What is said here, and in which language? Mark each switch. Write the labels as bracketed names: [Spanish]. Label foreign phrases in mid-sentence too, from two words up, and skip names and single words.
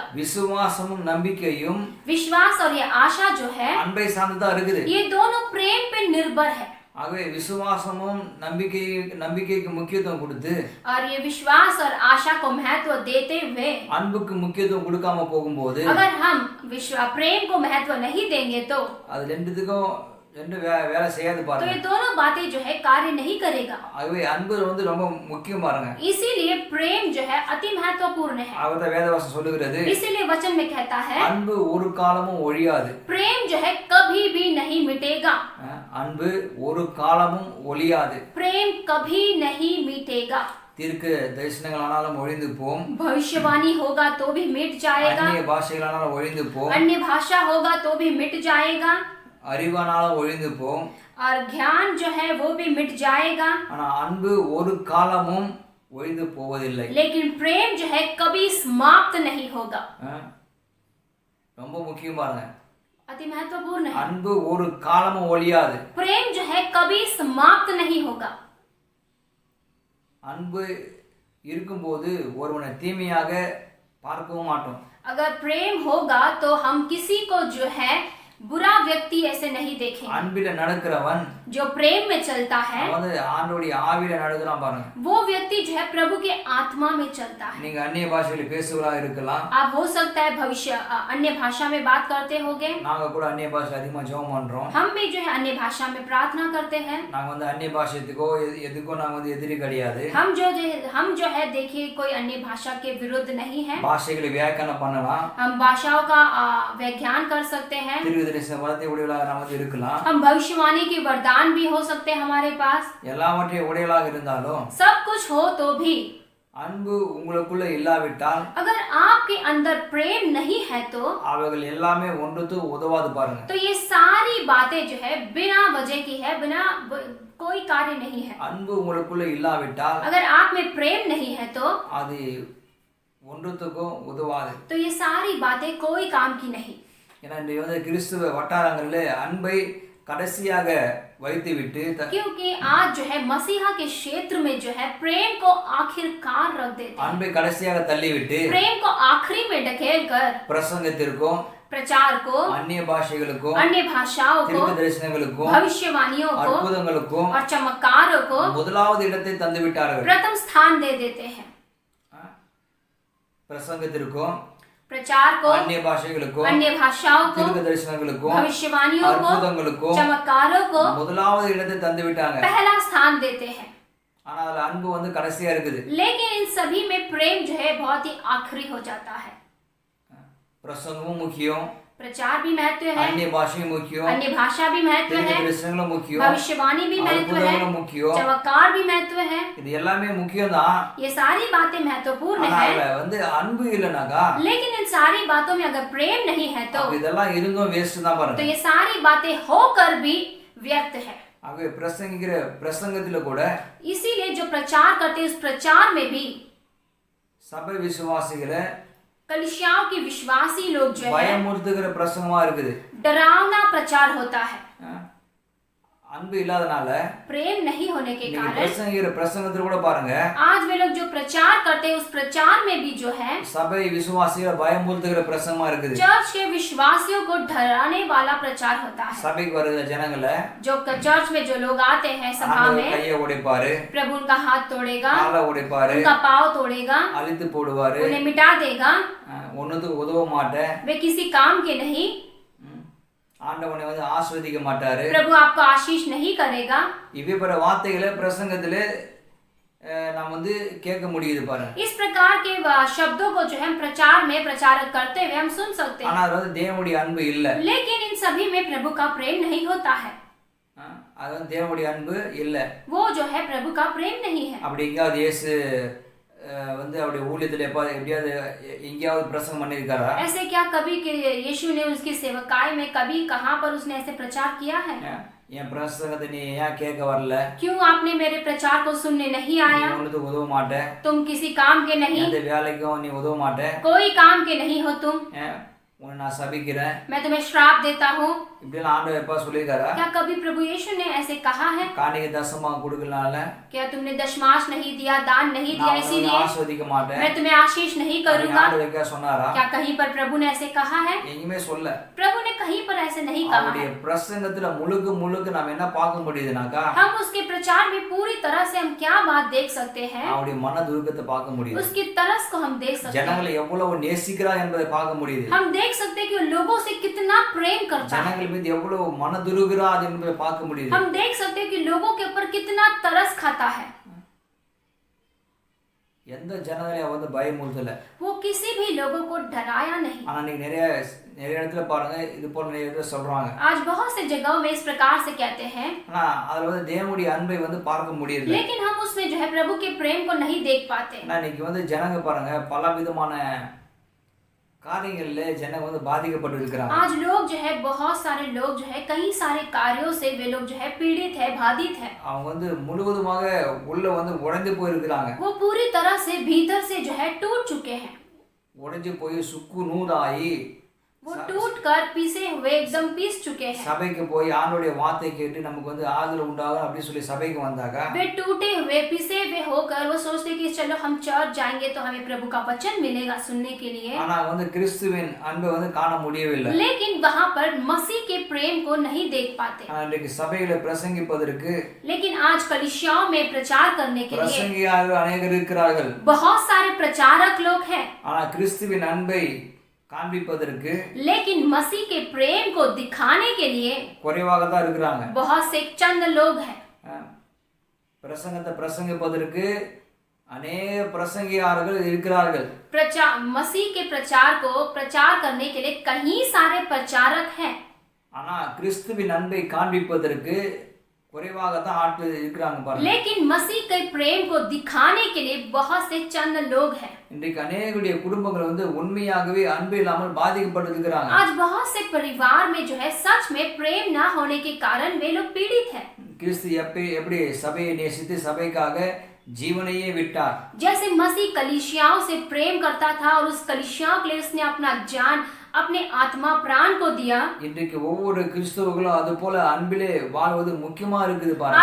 [Tamil] விசுவாசமும் நம்பிக்கையும் [Hindi] विश्वास और ये आशा जो है [Tamil] அன்பை சார்ந்துதான் இருக்குது. [Hindi] ये दोनों प्रेम पे निर्भर है. [Tamil] ஆகவே விசுவாசமும் நம்பிக்கைக்கு முக்கியத்துவம் கொடுத்து [Hindi] और ये विश्वास और आशा को महत्व देते हुए [Tamil] அன்புக்கு முக்கியத்துவம் கொடுக்காம போகும்போது, [Hindi] अगर हम प्रेम को महत्व नहीं देंगे तो [Tamil] அது ரெண்டுத்துக்கும் வேலை செய்யாது [Hindi] तो [Tamil] பாருங்க. [Hindi] ये दोनों बातें जो है कार्य नहीं करेगा. [Tamil] ஆகவே அன்பு வந்து ரொம்ப முக்கியம் பாருங்க. [Hindi] इसीलिए प्रेम जो है अति महत्वपूर्ण है. [Tamil] அவர்தான் வேதவசனம் சொல்லுகிறது, [Hindi] इसीलिए वचन में कहता है [Tamil] அன்பு ஒரு காலமும் ஒழியாது. [Hindi] प्रेम जो है कभी भी नहीं मिटेगा. [Tamil] அன்பு ஒரு காலமும் ஒழியாது. [Hindi] प्रेम कभी नहीं मिटेगा. [Tamil] தீர்க்க தரிசனங்களானாலும் ஒழிந்து போம், [Hindi] भविष्यवाणी होगा तो भी मिट जाएगा, [Tamil] அந்நிய பாஷைகளானாலும் ஒழிந்து போம், [Hindi] अन्य भाषा होगा तो भी मिट जाएगा, [Tamil] அறிவானாலும் ஒழிந்து போம், [Hindi] और ज्ञान जो है वो भी मिट जाएगा. [Tamil] ஆனா அன்பு ஒரு காலமும் ஒழிந்து போவதில்லை. [Hindi] लेकिन प्रेम जो है कभी समाप्त नहीं होगा. [Tamil] ரொம்ப முக்கியம் பாருங்க. [Hindi] अति महत्वपूर्ण है. [Tamil] அன்பு ஒரு காலமும் ஒழியாது. [Hindi] प्रेम जो है कभी समाप्त नहीं होगा. [Tamil] அன்பு இருக்கும்போது ஒருவனை தீமையாக பார்க்கவும் மாட்டோம். [Hindi] अगर प्रेम होगा तो हम किसी को जो है बुरा व्यक्ति ऐसे नहीं देखेंगे। [Tamil] அன்பில நடக்கிறவன் [Hindi] जो प्रेम में चलता है [Tamil] அவன் வந்து ஆண்டவருடைய ஆவியில நடக்கிறான் பாருங்க. [Hindi] वो व्यक्ति जो है प्रभु के आत्मा में चलता है। [Tamil] நீங்க அந்நிய பாஷையில பேசுவதா இருக்கலாம். [Hindi] आप हो सकता है भविष्य अन्य भाषा में बात करते होगे। [Tamil] நாங்க கூட அந்நிய பாஷையில அதிகமா ஜெபம் பண்றோம். [Hindi] हम भी जो है अन्य भाषा में प्रार्थना करते हैं। [Tamil] நாங்க வந்து அந்நிய பாஷைத்துக்கோ எதுக்கோ நாங்க வந்து எதிரி கிடையாது. [Hindi] हम जो है देखिए कोई अन्य भाषा के विरुद्ध नहीं है। [Tamil] பாஷைகளை வியாக்கியானம் பண்ணலாம். [Hindi] हम भाषाओं का व्याख्यान कर सकते हैं। [Tamil] திருவிதரிசன வரத்தை உடையவளாக நாம் வந்து இருக்கலாம். [Hindi] हम भविष्यवाणी के वरदान भी हो सकते हैं हमारे पास। [Tamil] எல்லாவற்றையும் உடையவளாக இருந்தாலும் [Hindi] सब कुछ हो तो भी [Tamil] அன்பு உங்களுக்குள்ள இல்லாவிட்டால் [Hindi] अगर आपके अंदर प्रेम नहीं है तो [Tamil] அவைகள் எல்லாமே ஒன்றுக்கு உதவாது பாருங்க. [Hindi] तो ये सारी बातें जो है बिना वजह की है, बिना कोई कार्य नहीं है। [Tamil] அன்பு உங்களுக்குள்ள இல்லாவிட்டால் [Hindi] अगर आप में प्रेम नहीं है तो [Tamil] அது ஒன்றுத்துக்கும் உதவாது. [Hindi] तो ये सारी बातें कोई काम की नहीं। [Tamil] ஏன்னா இன்றைய வந்து கிறிஸ்துவ வட்டாரங்களில் அன்பை கடைசியாக வைத்துவிட்டு [Hindi] क्योंकि आज जो है मसीहा के क्षेत्र में जो है प्रेम को आखिरकार रख देते हैं। [Tamil] அன்பை கடைசியாக தள்ளிவிட்டு [Hindi] प्रेम को आखिरी में ढकेल कर [Tamil] பிரசங்கத்திற்கும் [Hindi] प्रचार को, [Tamil] அந்நிய பாஷைகளுக்கும் [Hindi] अन्य भाषाओं को, [Tamil] தீர்க்கதரிசனங்களுக்கும் [Hindi] भविष्यवाणियों को [Tamil] அற்புதங்களுக்கும் [Hindi] और चमत्कारों को [Tamil] முதலாவது இடத்தை தந்து விட்டார்கள். [Hindi] प्रथम स्थान दे देते हैं। [Tamil] பிரசங்கத்திற்கும் [Hindi] प्रचार को, [Tamil] अन्य பாஷைகளுக்கும் [Hindi] अन्य भाषाओं को, [Tamil] தீர்க்கதரிசனங்களுக்கும் [Hindi] भविष्यवाणियों को, [Tamil] அற்புதங்களுக்கும் [Hindi] चमत्कारों को [Tamil] முதலாவது இடத்தை தந்து விட்டாங்க. [Hindi] पहला स्थान देते हैं। [Tamil] ஆனா அதுல அன்பு வந்து கடைசியா இருக்குது. [Hindi] लेकिन इन सभी में प्रेम जो है बहुत ही आखिरी हो जाता है। [Tamil] பிரசங்கமும் முக்கியம், [Hindi] प्रचार भी महत्व है, अन्य भाषाएं मुख्य, अन्य भाषा भी महत्व है, [Tamil] தீர்க்கதரிசனங்களும் முக்கியம், [Hindi] भविष्यवाणी भी महत्व है, [Tamil] அற்புதங்களும் முக்கியம். [Hindi] चमत्कार भी महत्व है। [Tamil] இது எல்லாமே முக்கியம் தான். [Hindi] ये सारी बातें महत्वपूर्ण [Tamil] ஆனா [Hindi] है। [Tamil] அதுல வந்து அன்பு இல்லனாக்கா [Hindi] लेकिन इन सारी बातों में अगर प्रेम नहीं है तो [Tamil] இதெல்லாம் இருந்தும் வேஸ்ட் தான் [Hindi] तो [Tamil] பாருங்க. [Hindi] ये सारी बातें होकर भी व्यर्थ है। [Tamil] ஆகவே பிரசங்கிக்கிற பிரசங்கத்துல கூட [Hindi] इसीलिए जो प्रचार करते हैं उस प्रचार में भी [Tamil] சபை விசுவாசிகளை [Hindi] कलीसियाओं के विश्वासी लोग जो है [Tamil] பயமுறுத்துகிற பிரசங்கமா இருக்குது. [Hindi] डरावना प्रचार होता है। [Tamil] அன்பு இல்லாதனால [Hindi] प्रेम नहीं होने के [Tamil] நீங்க [Hindi] कारण [Tamil] பிரசங்கிக்கிற பிரசங்கத்துல கூட பாருங்க [Hindi] आज वे लोग जो प्रचार करते हैं उस प्रचार में भी जो है [Tamil] சபை விசுவாசிகளை பயமுறுத்துகிற பிரசங்கமா இருக்குது. [Hindi] चर्च के विश्वासियों को डराने वाला प्रचार होता है। [Tamil] சபைக்கு வருகிற ஜனங்களை [Hindi] जो चर्च में जो लोग आते हैं सभा में [Tamil] கையை உடைப்பாரு, [Hindi] प्रभु उनका हाथ तोड़ेगा, [Tamil] காலை உடைப்பாரு, [Hindi] उनका पाँव तोड़ेगा, [Tamil] அழித்து போடுவாரு, [Hindi] उन्हें मिटा देगा, [Tamil] ஒண்ணுத்துக்கு உதவ மாட்டேன், [Hindi] वे किसी काम के नहीं, [Tamil] ஆண்டவனை வந்து ஆஸ்வதிக்க மாட்டாரு, [Hindi] प्रभु आपको आशीष नहीं करेगा। [Tamil] இவ்விபர வார்த்தைகளை பிரசங்கத்திலே நாம் வந்து கேட்க முடியுது பாருங்க. [Hindi] इस प्रकार के शब्दों को जो है हम प्रचार में प्रचार करते हुए हम सुन सकते हैं। [Tamil] ஆனா அது வந்து தேவனுடைய அன்பு இல்ல. [Hindi] लेकिन इन सभी में प्रभु का प्रेम नहीं होता है। [Tamil] அது வந்து தேவனுடைய அன்பு இல்ல. [Hindi] वो जो है प्रभु का प्रेम नहीं है। [Tamil] அப்படி எங்கேயாவது இயேசு வந்து அவருடைய ஊழியத்துல எப்படியாவது எங்கேயாவது பிரசங்கம் பண்ணியிருக்காரா? [Hindi] ऐसे क्या कभी यीशु ने उसकी सेवकाई में कभी कहां पर उसने ऐसे प्रचार किया है? [Tamil] என் பிரசங்கத்தை நீ ஏன் கேட்க வரல? [Hindi] क्यों आपने मेरे प्रचार को सुनने नहीं आया? [Tamil] ஒண்ணுத்துக்கு உதவ மாட்டேன், [Hindi] तुम किसी काम के नहीं, [Tamil] எந்த வேலைக்கும் நீ உதவ மாட்டேன், [Hindi] कोई काम के नहीं हो तुम, [Tamil] உன்னை நான் சபிக்கிறேன், [Hindi] मैं तुम्हें श्राप देता हूँ। [Tamil] இப்படிலாம் ஆண்டவர் எப்ப சொல்லியிருக்காரா? [Hindi] क्या कभी प्रभु यीशु ने ऐसे कहा है? [Tamil] காணிக்கை தசமா கொடுக்கலனால [Hindi] क्या तुमने दशमांश नहीं दिया, दान नहीं दिया, [Tamil] நான் உன்னை [Hindi] इसीलिए [Tamil] ஆஸ்வதிக்க மாட்டேன், [Hindi] मैं तुम्हें आशीष नहीं करूंगा? [Tamil] ஆண்டவர் எங்க சொன்னாரா? [Hindi] क्या कहीं पर प्रभु ने ऐसे कहा है? [Tamil] எங்கேயுமே சொல்ல. [Hindi] प्रभु ने कहीं पर ऐसे नहीं कहा [Tamil] அவருடைய [Hindi] है। [Tamil] பிரசங்கத்துல முழுக்க நாம என்ன பார்க்க முடியுதுனாக்கா [Hindi] हम उसके प्रचार में पूरी तरह से हम क्या बात देख सकते हैं? [Tamil] அவருடைய மன துருக்கத்தை பார்க்க முடியுது. [Hindi] उसकी तरस को हम देख सकते हैं। [Tamil] ஜனங்களை எவ்வளவு நேசிக்கிறார் என்பதை பார்க்க முடியுது. [Hindi] हम देख सकते हैं कि वो लोगों से कितना प्रेम करता है। [Tamil] ஜனங்கள் மீது எவ்வளவு மன துருகிறார் என்பதை பார்க்க முடியுது. [Hindi] हम देख सकते हैं कि लोगों के ऊपर कितना तरस खाता है। [Tamil] எந்த ஜனங்களையும் வந்து பயமுறுத்தல. [Hindi] वो किसी भी लोगों को डराया नहीं। [Tamil] ஆனா நீங்க நிறைய இடத்துல பாருங்க இது போல நிறைய இடத்துல சொல்றாங்க. [Hindi] आज बहुत से जगहों में इस प्रकार से कहते हैं, [Tamil] ஆனா அதுல வந்து தேவனுடைய அன்பை வந்து பார்க்க முடியல. [Hindi] लेकिन हम उसमें जो है प्रभु के प्रेम को नहीं देख पाते। [Tamil] ஆனா இன்னைக்கு வந்து ஜனங்க பாருங்க பல விதமான காரியங்கள்ல ஜனங்க வந்து பாதிக்கப்பட்டு இருக்காங்க. [Hindi] आज लोग जो है बहुत सारे लोग जो है कई सारे कार्यों से वे लोग जो है पीड़ित है, बाधित है। [Tamil] அவங்க வந்து முழுவதுமாக உள்ள வந்து உடைந்து போய் இருக்காங்க. [Hindi] वो पूरी तरह से भीतर से जो है टूट चुके हैं। [Tamil] உடைஞ்சு போய் சுக்கு நூறாயி [Hindi] वो टूटकर पीसे हुए एकदम पीस चुके हैं। [Tamil] சபைக்கு போய் ஆண்டவருடைய வார்த்தை கேட்டு நமக்கு வந்து ஆறுதல் உண்டாகும் அப்படி சொல்லி சபைக்கு வந்தாக்கா [Hindi] वे टूटे हुए पीसे हुए होकर वो सोचते कि चलो हम चर्च जाएंगे तो हमें प्रभु का वचन मिलेगा सुनने के लिए, [Tamil] ஆனா வந்து கிறிஸ்துவின் அன்பை வந்து காண முடியவில்லை. [Hindi] लेकिन वहां पर मसीह के प्रेम को नहीं देख पाते। [Tamil] இன்றைக்கு சபையில பிரசங்கிப்பதற்கு [Hindi] लेकिन आज कलीसियाओं में प्रचार करने के लिए [Tamil] பிரசங்கியாளர்கள் अनेகர் இருக்கிறார்கள். [Hindi] बहुत सारे प्रचारक लोग हैं, [Tamil] ஆனா கிறிஸ்துவின் அன்பை காண்பிப்பதற்கு [Hindi] लेकिन मसीह के प्रेम को दिखाने के लिए [Tamil] குறைவாக தான் இருக்கிறாங்க. [Hindi] बहुत से चंद लोग हैं। [Tamil] பிரசங்கத்தை பிரசங்கிப்பதற்கு अनेक பிரசங்கியாளர்கள் இருக்கிறார்கள். [Hindi] मसीह के प्रचार को प्रचार करने के लिए कई सारे प्रचारक हैं, [Tamil] ஆனா கிறிஸ்துவின் அன்பை காண்பிப்பதற்கு குறைவாக தான் ஆட்கள் இருக்கிறாங்க பாருங்க. [Hindi] लेकिन मसीह के प्रेम को दिखाने के लिए बहुत से चंद लोग हैं। [Tamil] இன்றைக்கு அநேகருடைய குடும்பங்கள் வந்து உண்மையாகவே அன்பு இல்லாமல் பாதிக்கப்பட்டு இருக்கிறாங்க. [Hindi] आज बहुत से परिवार में जो है सच में प्रेम ना होने के कारण वे लोग पीड़ित हैं। [Tamil] கிறிஸ்து எப்படி சபையை நேசித்து சபைக்காக जीवனையே விட்டார். [Hindi] जैसे मसीह कलीसियाओं से प्रेम करता था और उस कलीसियाओं के लिए उसने अपना जान अपने आत्मा प्राण को दिया, [Tamil] இன்றைக்கு ஒவ்வொரு கிறிஸ்தவர்களும் அது போல அன்பிலே வாழ்வது முக்கியமா இருக்குது பாருங்க.